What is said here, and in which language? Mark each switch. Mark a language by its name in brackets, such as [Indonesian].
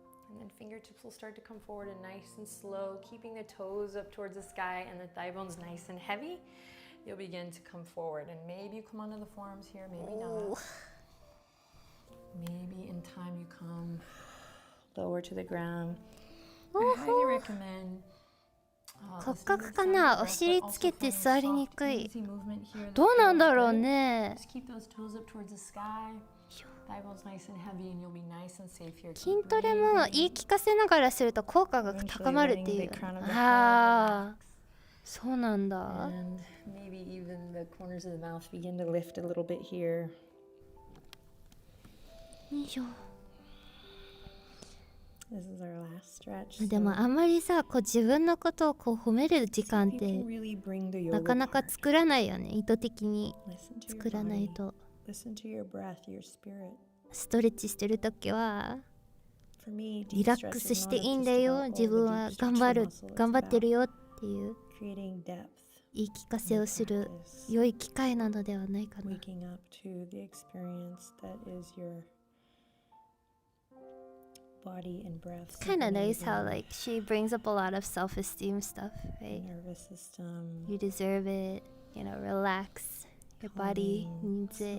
[English] And then fingertips will start to come forward and nice and slow, keeping the toes up towards the sky and the thigh bones nice and heavy. You'll begin to come forward, and maybe you come onto the forearms here, maybe not. Maybe in time you come lower to the ground. I highly recommend [Japanese] 骨格かな、お尻つけて座りにくい。どうなんだろうね。 [English] Just keep those toes up towards the sky. Thigh bones nice and heavy, and you'll be nice and safe here. [Japanese] 筋トレも言い聞かせながらすると効果が高まるっていう。ああ、そうなんだ。 [English] And maybe even the corners of the mouth begin to lift a little bit here. [Japanese] よいしょ。 [English] This is our last stretch. [Japanese] でもあんまりさ、こう自分のことをこう褒める時間ってなかなか作らないよね。意図的に作らないと。 [English] Listen to your breath, your spirit. [Japanese] ストレッチしてるときは [English] For me, [Japanese] リラックスしていいんだよ、自分は頑張ってるよっていう言い聞かせをする良い機会なのではないかな。 [English] waking up to the experience that is your body and breath. It's kind of nice how like she brings up a lot of self-esteem stuff, right? Nervous system. You deserve it, relax. Your body needs it.